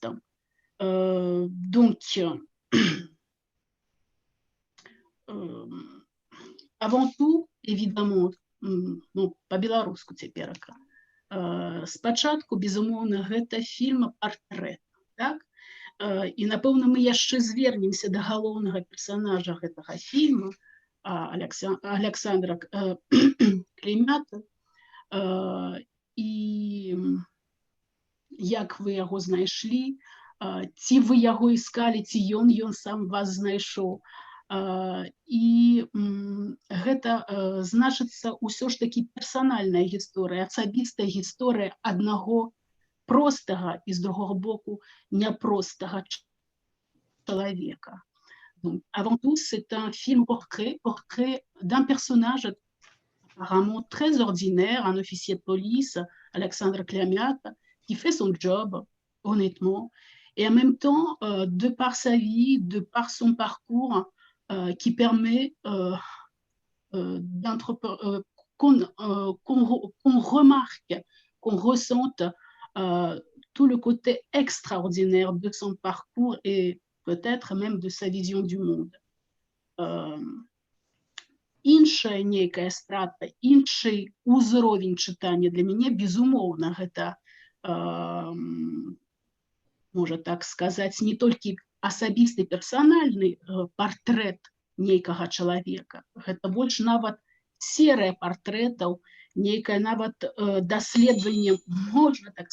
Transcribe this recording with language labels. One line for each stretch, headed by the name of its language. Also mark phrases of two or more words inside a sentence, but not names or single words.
French: Donc, avant tout, évidemment,
Belarusian: по-беларуску цяперака, спачатку, безумоўна, гэта фільм «Партрэт», так? І, напэўна, мы яшчэ звернемся да галоўнага персанажа гэтага фільма, Александра Клеймята, і як вы яго знайшлі, ці вы яго іскалі, ці ён сам вас знайшоў. І гэта значыцца ўсё ж такі персанальная гісторыя, асабістая гісторыя аднаго простага і з другого боку няпростага человека.
French: Donc, avant tout, c'est un film portrait d'un personnage apparemment très ordinaire, un officier de police, Alexandre Klemiat, qui fait son job honnêtement, et en même temps, de par sa vie, de par son parcours, qui permet qu'on remarque, qu'on ressente tout le côté extraordinaire de son parcours et peut-être même de sa vision du monde.
Belarusian: Іншая нейкая страта, іншы ўзровень чытання для мяне, безумоўна, гэта, можа так сказаць, не толькі асабісты персанальны партрэт нейкага чалавека, гэта больш нават серыя партрэтаў, нейкае нават даследаванне, можна так